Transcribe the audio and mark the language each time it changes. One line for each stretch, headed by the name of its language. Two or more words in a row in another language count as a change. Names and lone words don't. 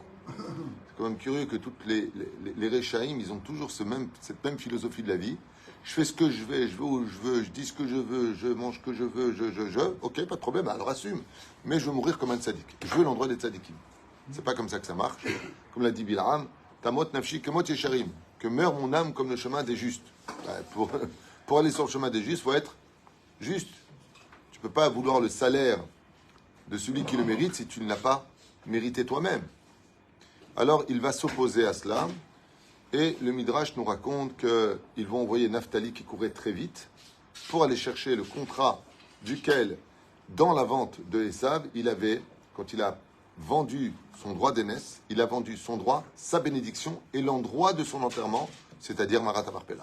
French: C'est quand même curieux que toutes les Réchaïm, ils ont toujours cette même philosophie de la vie. Je fais ce que je vais où je veux, je dis ce que je veux, je mange ce que je veux, ok, pas de problème, alors assume. Mais je veux mourir comme un tzaddik. Je veux l'endroit des tzaddikim. C'est pas comme ça que ça marche. Comme l'a dit Bil'am,
Hebrew: תמות נפשי כמות ישרים,
French: que meurt mon âme comme le chemin des justes. Pour aller sur le chemin des justes, il faut être juste. Tu peux pas vouloir le salaire de celui qui le mérite si tu ne l'as pas mérité toi-même. Alors il va s'opposer à cela. Et le Midrash nous raconte qu'ils vont envoyer Naphtali qui courait très vite pour aller chercher le contrat duquel, dans la vente de Esav, il avait, quand il a vendu son droit d'aînesse, il a vendu son droit, sa bénédiction et l'endroit de son enterrement, c'est-à-dire Marat HaMachpelah.